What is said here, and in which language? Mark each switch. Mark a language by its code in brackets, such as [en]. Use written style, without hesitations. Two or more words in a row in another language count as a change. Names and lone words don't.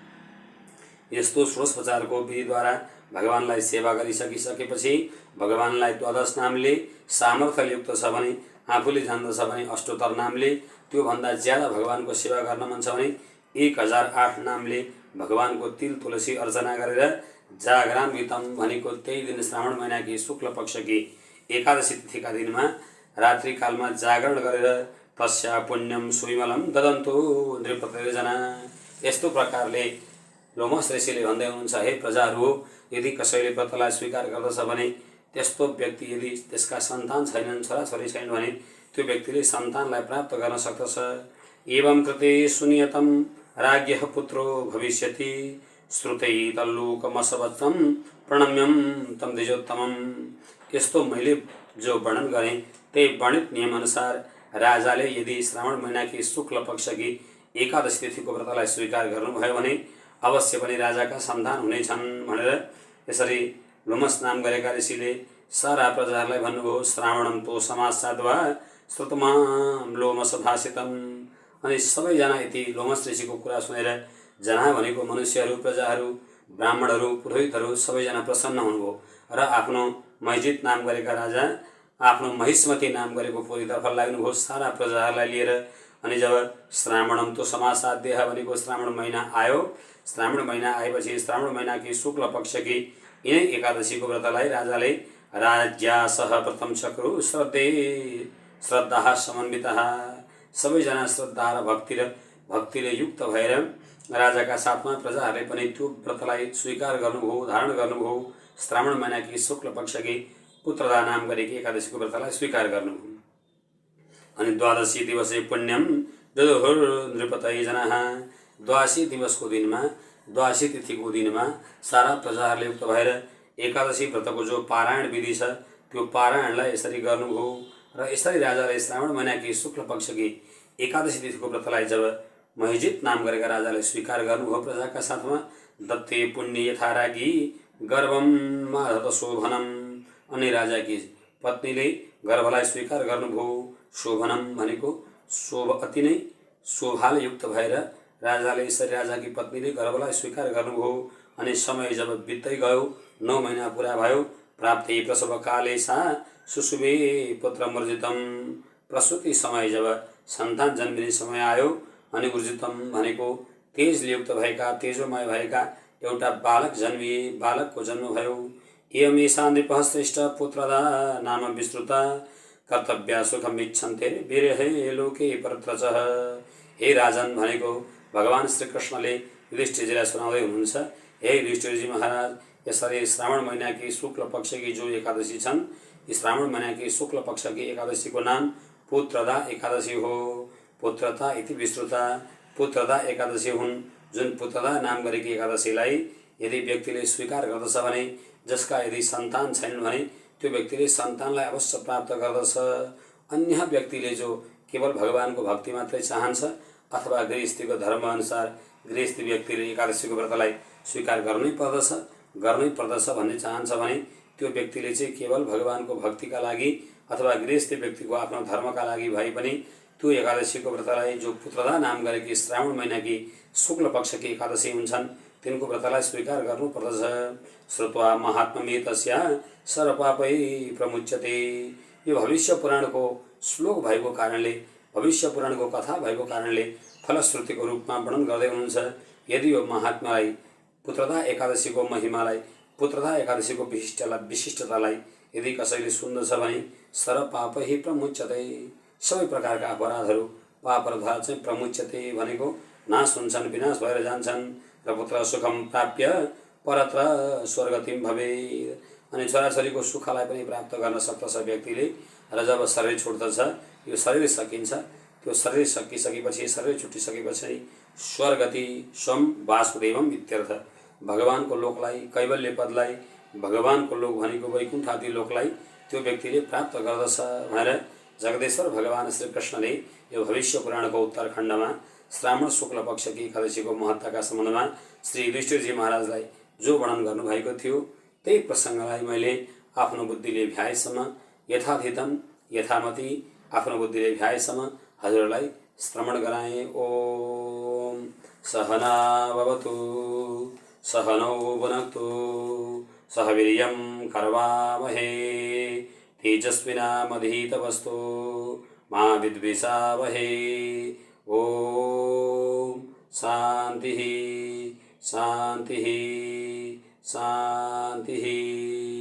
[ne] यस्तो षोडशोपचारको विधिद्वारा भगवानलाई सेवा गरिसकेपछि भगवानलाई द्वादश नामले सामर्थ्ययुक्त छ भने आफूले जान्दछ भने अष्टोत्तर नामले, त्योभन्दा ज्यादा भगवानको सेवा गर्न मन छ भने 1008 नामले भगवानको तिल तुलसी अर्चना गरेर जागरान्वितम भनेको त्यही दिन श्रावण महिनाकी शुक्ल पक्षकी एकादशी तिथिका दिनमा रात्रि कालमा जागरण गरेर [sa] तस्या पुण्यम सुविमलम ददन्तु नृपतैर्जना। [ne] यस्तो प्रकारले लोमस ऋषिले भन्दै हुनुहुन्छ, हे प्रजाहरू, यदि कसैले व्रतलाई स्वीकार गर्दछ भने त्यस्तो व्यक्ति यदि त्यसका सन्तान छैनन्, छोराछोरी छैनन् भने त्यो व्यक्तिले सन्तानलाई प्राप्त गर्न सक्दछ। [sa] एवं कृते सुनियतम राज्ञः पुत्रो भविष्यति श्रुतै तल्लुकमसवत्रम प्रणम्यम तम द्विजोत्तमम। [ne] यस्तो मैले जो वर्णन गरेँ त्यही वर्णित नियम अनुसार राजाले यदि श्रावण महिनाकी शुक्ल पक्षकी एकादशी तिथिको व्रतलाई स्वीकार गर्नुभयो भने अवश्य पनि राजाका सन्तान हुनेछन् भनेर यसरी लोमस नाम गरेका ऋषिले सारा प्रजाहरूलाई भन्नुभयो। [sa] श्रावणम तो समासाद्वा श्रुतमाम लोमस भाषितम। [ne] अनि सबैजना यति लोमस ऋषिको कुरा सुनेर जना भनेको मनुष्यहरू, प्रजाहरू, ब्राह्मणहरू, पुरोहितहरू सबैजना प्रसन्न हुनुभयो र आफ्नो महिजित नाम गरेका राजा आफ्नो महिष्मती नाम गरेको पुरीतर्फ लाग्नुभयो सारा प्रजाहरूलाई लिएर। अनि जब [sa] श्रावणम तो समासाद्य [ne] भनेको श्रावण महिना आयो, श्रावण महिना आएपछि श्रावण महिनाकी शुक्ल पक्षकी यिनै एकादशीको व्रतलाई राजाले [sa] राज्यासह प्रथम चक्रु श्रद्धा समन्वितः, [ne] सबैजना श्रद्धा र भक्तिले युक्त भएर राजाका साथमा प्रजाहरूले पनि त्यो व्रतलाई स्वीकार गर्नुभयो, धारण गर्नुभयो। श्रावण महिनाकी शुक्ल पक्षकी पुत्रदा नाम गरेकी एकादशीको व्रतलाई स्वीकार गर्नुभयो। [sa] अनि द्वादशी दिवसे पुण्यम ददुहुर नृपतै जनाः। [ne] द्वादशी दिवसको दिनमा, द्वादशी तिथिको दिनमा सारा प्रजाहरूले युक्त भएर एकादशी व्रतको जो पारायण विधि छ त्यो पारायणलाई यसरी गर्नुभयो। र यसरी राजाले श्रावण महिनाकी शुक्ल पक्षकी एकादशी तिथिको व्रतलाई जब महिजित नाम गरेका राजाले स्वीकार गर्नुभयो प्रजाका साथमा, [sa] दत्ते पुण्य यथारागी गर्भम माधव शोभनम, [ne] अनि राजाकी पत्नीले गर्भलाई स्वीकार गर्नुभयो। शोभनम भनेको शोभ, अति नै शोभाले युक्त भएर राजाले यसरी राजाकी पत्नीले गर्भलाई स्वीकार गर्नुभयो। अनि समय जब बित्दै गयो, 9 महिना पुरा भयो, [sa] प्राप्ति प्रसव काले सा सुशुभे पुत्र मर्जितम, [ne] प्रसुति समय जब सन्तान जन्मिने समय आयो, अनि ऊर्जितम भनेको तेजले युक्त भएका, तेजोमय भएका एउटा बालक जन्मिए, बालकको जन्म भयो। [sa] एवमेषा नृपः श्रेष्ठ पुत्रदा नाम विस्तृता, कर्तव्य सुखम इच्छन्ते विरहे लोके परत्रचः। [ne] हे राजन भनेको भगवान श्रीकृष्णले युधिष्ठिरजीलाई सुनाउँदै हुनुहुन्छ। हे युधिष्ठिरजी महाराज, यसरी श्रावण महिनाकी शुक्ल पक्षकी जो एकादशी छन्, यी श्रावण महिनाकी शुक्ल पक्षकी एकादशीको नाम पुत्रदा एकादशी हो। [sa] पुत्रता इति विस्तृता, [ne] पुत्रदा एकादशी हुन्। जुन पुत्रदा नाम गरेकी एकादशीलाई यदि व्यक्तिले स्वीकार गर्दछ भने, जसका यदि सन्तान छैनन् भने त्यो व्यक्तिले सन्तानलाई अवश्य प्राप्त गर्दछ। अन्य व्यक्तिले जो केवल भगवानको भक्ति मात्रै चाहन्छ अथवा गृहस्थीको धर्मअनुसार गृहस्थी व्यक्तिले एकादशीको व्रतलाई स्वीकार गर्नै पर्दछ भन्ने चाहन्छ भने त्यो व्यक्तिले चाहिँ केवल भगवानको भक्तिका लागि अथवा गृहस्थी व्यक्तिको आफ्नो धर्मका लागि भए पनि त्यो एकादशीको व्रतलाई, जो पुत्रदा नाम गरेकी श्रावण महिनाकी शुक्ल पक्षकी एकादशी हुन्छन्, तिनको व्रतलाई स्वीकार गर्नुपर्दछ। [sa] श्रुत्वा महात्म्यमेतस्या सर्वपापै प्रमुच्यते। [ne] यो भविष्य पुराणको श्लोक भएको कारणले, भविष्य पुराणको कथा भएको कारणले फलश्रुतिको रूपमा वर्णन गर्दै हुनुहुन्छ। यदि यो महात्मालाई, पुत्रदा एकादशीको महिमालाई, पुत्रदा एकादशीको विशिष्टतालाई यदि कसैले सुन्दछ भने [sa] सर्वपापै प्रमुच्यते, [ne] सबै प्रकारका अपराधहरू, पापरधा चाहिँ प्रमुच्यते भनेको नाश हुन्छन्, विनाश भएर जान्छन्। [sa] र पुत्र सुखम प्राप्य परत्र स्वर्गतिम भवेत्, [ne] अनि छोराछोरीको सुखलाई पनि प्राप्त गर्न सक्दछ व्यक्तिले। र जब शरीर छुट्दछ, यो शरीर सकिन्छ, त्यो शरीर सकिसकेपछि, शरीर छुटिसकेपछि [sa] स्वर्गति स्वम वासुदेवम इत्यर्थ, [ne] भगवानको लोकलाई, कैवल्य पदलाई, भगवानको लोक भनेको वैकुण्ठ आदि लोकलाई त्यो व्यक्तिले प्राप्त गर्दछ भनेर जगदेश्वर भगवान श्रीकृष्णले यो भविष्य पुराणको उत्तरखण्डमा श्रावण शुक्ल पक्षकी एकादशीको महत्त्वका सम्बन्धमा श्री युधिष्ठिरजी महाराजलाई जो वर्णन गर्नुभएको थियो, त्यही प्रसङ्गलाई मैले आफ्नो बुद्धिले भ्याएसम्म, [sa] यथाधितम यथामति [ne] आफ्नो बुद्धिले भ्याएसम्म हजुरलाई श्रवण गराएँ। [sa] ओम सहना भवतु, सहनौ भुनक्तु, सह वीर्यं करवावहे, तेजस्विनामधीतमस्तु मा विद्विषावहे। ओम शांति शांति शांति।